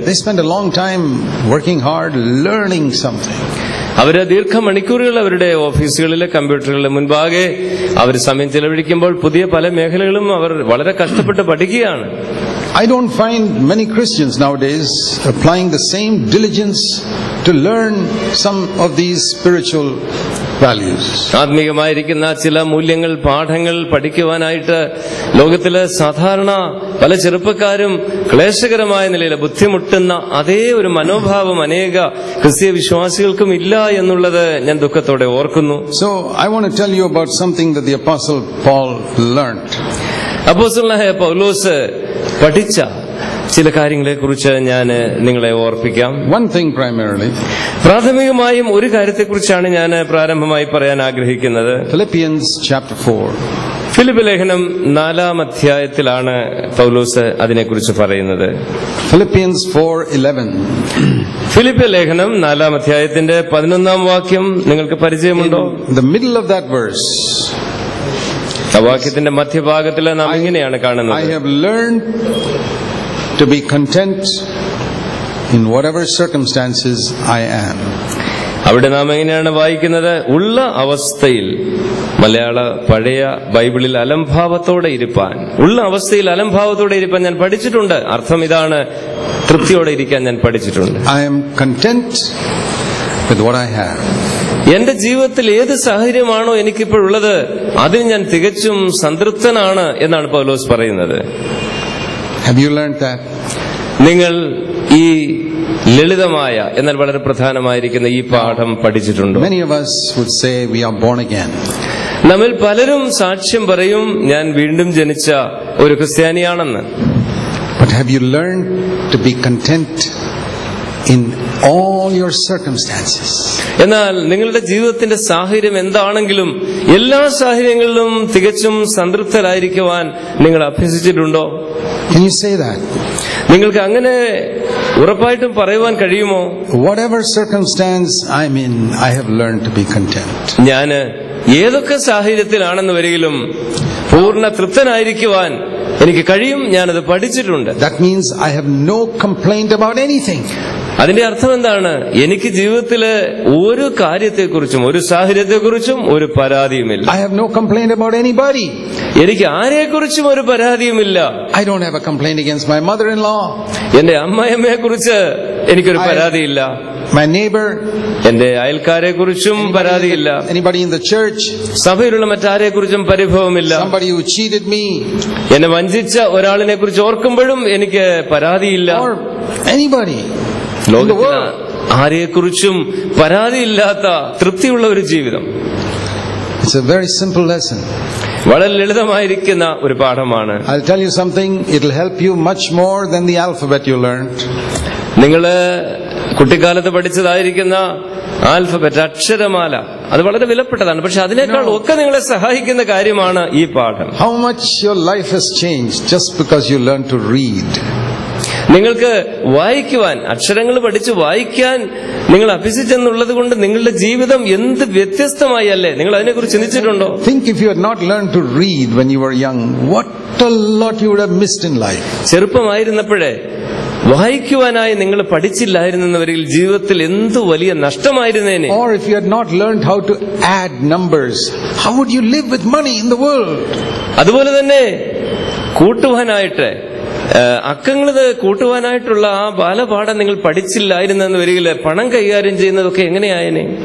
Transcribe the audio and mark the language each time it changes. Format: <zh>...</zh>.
<en>They spend a long time working hard, learning something.</en> <ml>അവര് ദീർഘമണിക്കൂറുകൾ അവരുടെ ഓഫീസുകളിലെ കമ്പ്യൂട്ടറുകളുടെ മുൻപാകെ അവർ സമയം ചെലവഴിക്കുമ്പോൾ പുതിയ പല മേഖലകളും അവർ വളരെ കഷ്ടപ്പെട്ട് പഠിക്കുകയാണ്.</ml> <en>I don't find many Christians nowadays applying the same diligence to learn some of these spiritual values.</en> <ml>ആത്മീയമായിരിക്കുന്ന ചില മൂല്യങ്ങൾ, പാഠങ്ങൾ പഠിക്കുവാനായിട്ട് ലോകത്തിലെ സാധാരണ പല ചെറുപ്പക്കാരും ക്ലേശകരമായ നിലയിൽ ബുദ്ധിമുട്ടുന്ന അതേ ഒരു മനോഭാവം അനേക ക്രിസ്തീയ വിശ്വാസികൾക്കും ഇല്ല എന്നുള്ളത് ഞാൻ ദുഃഖത്തോടെ ഓർക്കുന്നു.</ml> <en>So I want to tell you about something that the Apostle Paul learned.</en> <ml>അപ്പോസ്തലനായ പൗലോസ് പഠിച്ച ചില കാര്യങ്ങളെ കുറിച്ച് ഞാൻ നിങ്ങളെ ഓർപ്പിക്കാം.</ml> <en>One thing primarily.</en> <ml>പ്രാഥമികമായും ഒരു കാര്യത്തെക്കുറിച്ചാണ് ഞാൻ പ്രാരംഭമായി പറയാൻ ആഗ്രഹിക്കുന്നത്.</ml> <en>Philippians chapter 4.</en> <ml>ഫിലിപ്പ് ലേഖനം 4-ാം അധ്യായത്തിലാണ് പൗലോസ് അതിനെക്കുറിച്ച് പറയുന്നത്.</ml> <en>Philippians 4:11.</en> <ml>ഫിലിപ്പ് ലേഖനം 4-ാം അധ്യായത്തിന്റെ 11-ാം വാക്യം നിങ്ങൾക്ക് പരിചയമുണ്ടോ?</ml> <en>In the middle of that verse,</en> <ml>ആ വാക്യത്തിന്റെ മധ്യഭാഗത്തിൽ നാം ഇങ്ങനെയാണ് കാണുന്നത്.</ml> <en>I have learned to be content in whatever circumstances I am.</en> <ml>അവിടെ നാം എങ്ങനെയാണ് വായിക്കുന്നത്? ഉള്ള അവസ്ഥയിൽ, മലയാള പഴയ ബൈബിളിൽ അലംഭാവത്തോടെ ഇരിപ്പാൻ, ഉള്ള അവസ്ഥയിൽ അലംഭാവത്തോടെ ഇരിപ്പാൻ ഞാൻ പഠിച്ചിട്ടുണ്ട്. അർത്ഥം ഇതാണ്, തൃപ്തിയോടെ ഇരിക്കാൻ ഞാൻ പഠിച്ചിട്ടുണ്ട്.</ml> <en>I am content with what I have.</en> <ml>എന്റെ ജീവിതത്തിൽ ഏത് സാഹചര്യമാണോ എനിക്കിപ്പോഴുള്ളത് അതിൽ ഞാൻ തികച്ചും സംതൃപ്തനാണ് എന്നാണ് പൗലോസ് പറയുന്നത്.</ml> <en>Have you learned that?</en> <ml>നിങ്ങൾ ഈ ലളിതമായ എന്നാൽ വളരെ പ്രധാനമായിരിക്കുന്ന ഈ പാഠം പഠിച്ചിട്ടുണ്ടോ?</ml> <en>Many of us would say we are born again.</en> <ml>നമ്മിൽ പലരും സാക്ഷ്യം പറയും, ഞാൻ വീണ്ടും ജനിച്ച ഒരു ക്രിസ്ത്യാനിയാണെന്ന്.</ml> <en>But have you learned to be content in all your circumstances?</en> <ml>എന്നാൽ നിങ്ങളുടെ ജീവിതത്തിന്റെ സാഹചര്യം എന്താണെങ്കിലും എല്ലാ സാഹചര്യങ്ങളിലും തികച്ചും സംതൃപ്തരായിരിക്കുവാൻ നിങ്ങൾ അഭ്യസിച്ചിട്ടുണ്ടോ?</ml> <en>Can you say that?</en> <ml>നിങ്ങൾക്ക് അങ്ങനെ ഉറപ്പായിട്ടും പറയുവാൻ കഴിയുമോ?</ml> <en>Whatever circumstance I'm in, I have learned to be content.</en> <ml>ഞാൻ ഏതൊക്കെ സാഹചര്യത്തിലാണെന്ന് വരികിലും പൂർണ്ണ തൃപ്തനായിരിക്കുവാൻ എനിക്ക് കഴിയും, ഞാനത് പഠിച്ചിട്ടുണ്ട്.</ml> <en>That means I have no complaint about anything.</en> <ml>അതിന്റെ അർത്ഥം എന്താണ്? എനിക്ക് ജീവിതത്തിലെ ഒരു കാര്യത്തെക്കുറിച്ചും ഒരു സാഹചര്യത്തെക്കുറിച്ചും ഒരു പരാതിയുമില്ല.</ml> <en>I have no complaint about anybody.</en> <ml>എനിക്ക് ആരെക്കുറിച്ചും ഒരു പരാതിയുമില്ല.</ml> <en>I don't have a complaint against my mother-in-law.</en> <ml>എന്റെ അമ്മയമ്മയെ കുറിച്ച് എനിക്കൊരു പരാതിയില്ല.</ml> <en>My neighbor.</en> <ml>എന്റെ അയൽക്കാരെ കുറിച്ചും പരാതിയില്ല.</ml> <en>Anybody in the church.</en> <ml>സഭയിലുള്ള മറ്റാരെ കുറിച്ചും പരിഭവമില്ല.</ml> <en>Somebody who cheated me.</en> <ml>എന്നെ വഞ്ചിച്ച ഒരാളിനെ കുറിച്ച് ഓർക്കുമ്പോഴും എനിക്ക് പരാതിയില്ല.</ml> <en>Or anybody.</en> <ml>ലോകത്തിൽ ആരെക്കുറിച്ചും പരാതിയില്ലാത്ത തൃപ്തിയുള്ള ഒരു ജീവിതം.</ml> <en>It's a very simple lesson.</en> <ml>വളരെ ലളിതമായിരിക്കുന്ന ഒരു പാഠമാണ്.</ml> <en>I'll tell you something, it'll help you much more than the alphabet you learned.</en> <ml>നിങ്ങള് കുട്ടിക്കാലത്ത് പഠിച്ചതായിരിക്കുന്ന ആൽഫബറ്റ്, അക്ഷരമാല, അത് വളരെ വിലപ്പെട്ടതാണ്. പക്ഷെ അതിനേക്കാൾ ഒക്കെ നിങ്ങളെ സഹായിക്കുന്ന കാര്യമാണ് ഈ പാഠം.</ml> <en>How much your life has changed just because you learned to read.</en> <ml>നിങ്ങൾക്ക് വായിക്കുവാൻ, അക്ഷരങ്ങൾ പഠിച്ച് വായിക്കാൻ നിങ്ങൾ അഭ്യസിച്ചെന്നുള്ളത് കൊണ്ട് നിങ്ങളുടെ ജീവിതം എന്ത് വ്യത്യസ്തമായി അല്ലേ? നിങ്ങൾ അതിനെക്കുറിച്ച് ചിന്തിച്ചിട്ടുണ്ടോ?</ml> <en>Think if you had not learned to read when you were young, what a lot you would have missed in life.</en> <ml>ചെറുപ്പമായിരുന്നപ്പോഴേ വായിക്കുവാനായി നിങ്ങൾ പഠിച്ചില്ലായിരുന്നവരിൽ ജീവിതത്തിൽ എന്ത് വലിയ നഷ്ടമായിരുന്നേനെ.</ml> <en>Or if you had not learned how to add numbers, how would you live with money in the world?</en> <ml>അതുപോലെ തന്നെ കൂട്ടുവാനായിട്ട്, അക്കങ്ങളത് കൂട്ടുവാനായിട്ടുള്ള ആ ബാലപാഠം നിങ്ങൾ പഠിച്ചില്ലായിരുന്നെന്ന് വരികിൽ പണം കൈകാര്യം ചെയ്യുന്നതൊക്കെ എങ്ങനെയായനെ?</ml>